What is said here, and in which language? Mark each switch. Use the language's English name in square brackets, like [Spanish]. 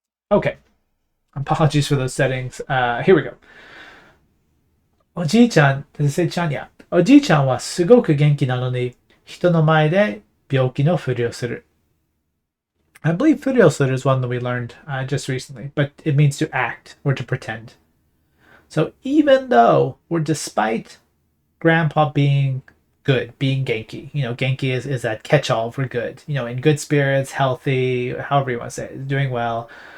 [English] Okay. Apologies for those settings. Here we go. [Japanese] おじいちゃん、せちゃんや。おじいちゃんはすごく元気なのに、人の前で病気のふりをする. [English] I believe furiosuru is one that we learned just recently, but it means to act or to pretend. So even though despite Grandpa being good, being Genki, Genki is that catch-all for good, in good spirits, healthy, however you want to say it, doing well.